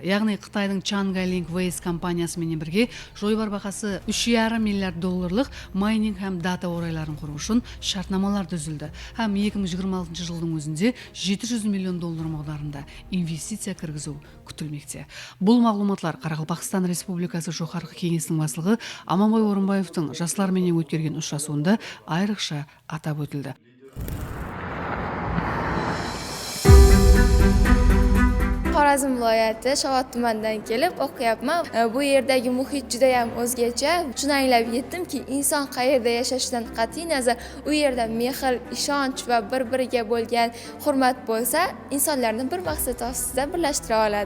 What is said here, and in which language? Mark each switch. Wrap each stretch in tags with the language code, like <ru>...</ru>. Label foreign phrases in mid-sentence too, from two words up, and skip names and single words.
<kaa>Яғни Қытайдың Chang'e Link Waste компаниясымен бірге жойбар бағасы 3,5 миллиард долларлық майнинг һәм дата орайларын құру үшін шартнамалар түзілді. Һәм 2026 жылдың өзінде 700 миллион доллар мағдарында инвестиция кіргізу күтілмекте. Бұл мағлұматлар Қарақалпақстан Республикасы жоғарғы кеңесінің басшылығы Аманбай Орынбаевтың жастармен өткерген ұшырасуында айрықша атап өтілді.</kaa> <uz>Xorazm viloyati Shovot tumanidan kelib o'qiyapman. Bu yerdagi muhit juda ham o'zgacha. Shuni anglab yetdimki, inson qayerda yashashidan qat'iy nazar u yerda mehr, ishonch va bir-biriga bo'lgan hurmat bo'lsa, insonlarni bir maqsad ostida birlashtira oladi.</uz>